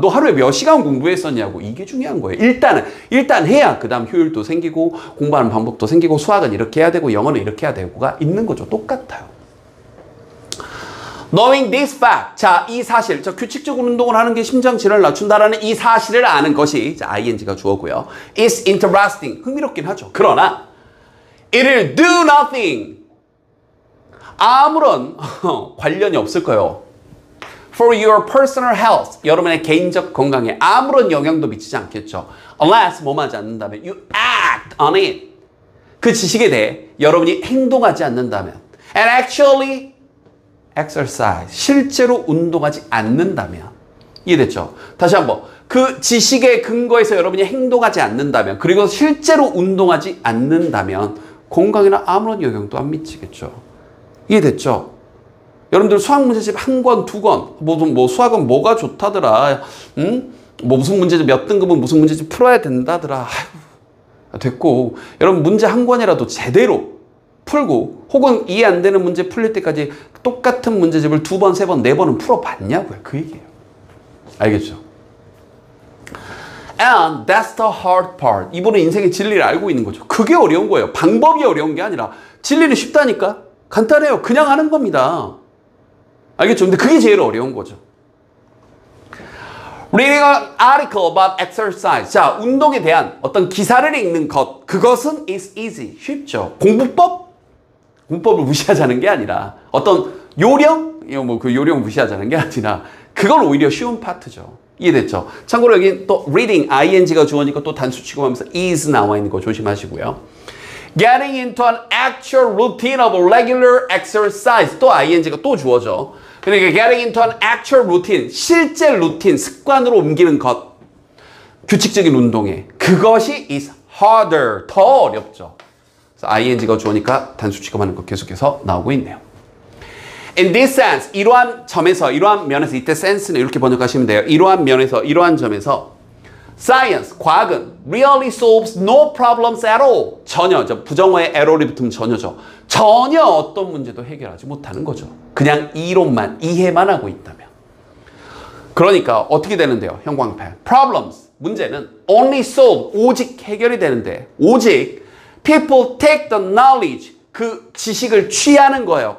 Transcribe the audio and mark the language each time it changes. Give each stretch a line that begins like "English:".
Korean: 너 하루에 몇 시간 공부했었냐고. 이게 중요한 거예요. 일단 해야 그 다음 효율도 생기고 공부하는 방법도 생기고 수학은 이렇게 해야 되고 영어는 이렇게 해야 되고가 있는 거죠. 똑같아요.
English: Knowing this fact.
Korean: 자, 이 사실. 자, 규칙적으로 운동을 하는 게 심장 질환을 낮춘다라는 이 사실을 아는 것이 자, ing가 주어고요.
English: is interesting.
Korean: 흥미롭긴 하죠.
English: 그러나 it'll do nothing.
Korean: 아무런 관련이 없을 거예요.
English: For your personal health.
Korean: 여러분의 개인적 건강에 아무런 영향도 미치지 않겠죠.
English: Unless
Korean: 뭐만 하지 않는다면
English: you act on it.
Korean: 그 지식에 대해 여러분이 행동하지 않는다면
English: and actually exercise.
Korean: 실제로 운동하지 않는다면. 이해됐죠? 다시 한번. 그 지식의 근거에서 여러분이 행동하지 않는다면 그리고 실제로 운동하지 않는다면 건강에는 아무런 영향도 안 미치겠죠. 이해됐죠? 여러분들 수학 문제집 한 권, 두 권, 뭐 수학은 뭐가 좋다더라. 뭐 무슨 문제집 몇 등급은 무슨 문제집 풀어야 된다더라. 아이고, 됐고. 여러분 문제 한 권이라도 제대로 풀고 혹은 이해 안 되는 문제 풀릴 때까지 똑같은 문제집을 두 번, 세 번, 네 번은 풀어봤냐고요. 그 얘기예요. 알겠죠?
English: And that's the hard part.
Korean: 이분은 인생의 진리를 알고 있는 거죠. 그게 어려운 거예요. 방법이 어려운 게 아니라 진리는 쉽다니까. 간단해요. 그냥 하는 겁니다. 알겠죠? 근데 그게 제일 어려운 거죠.
English: Reading an article about exercise.
Korean: 자, 운동에 대한 어떤 기사를 읽는 것. 그것은
English: is easy.
Korean: 쉽죠. 공법을 무시하자는 게 아니라 어떤 요령? 뭐 그 요령 무시하자는 게 아니라 그건 오히려 쉬운 파트죠. 이해됐죠? 참고로 여기 또 reading, ing가 주어니까 또 단수 취급하면서 is 나와 있는 거 조심하시고요.
English: Getting into an actual routine of regular exercise.
Korean: 또 ing가 또 주어져.
English: 그러니까 getting into an actual routine.
Korean: 실제 루틴, 습관으로 옮기는 것. 규칙적인 운동에.
English: 그것이 is harder.
Korean: 더 어렵죠. 그래서 ing가 주어니까 단수 취급하는 거 계속해서 나오고 있네요.
English: In this sense,
Korean: 이러한 점에서, 이러한 면에서, 이때 sense는 이렇게 번역하시면 돼요. 이러한 면에서, 이러한 점에서 Science, 과학은
English: really solves no problems at all.
Korean: 전혀, 부정어에 at all이 붙으면 전혀죠. 전혀 어떤 문제도 해결하지 못하는 거죠. 그냥 이론만, 이해만 하고 있다면. 그러니까 어떻게 되는데요? 형광펜. Problems, 문제는
English: only solved,
Korean: 오직 해결이 되는데 오직
English: people take the knowledge,
Korean: 그 지식을 취하는 거예요.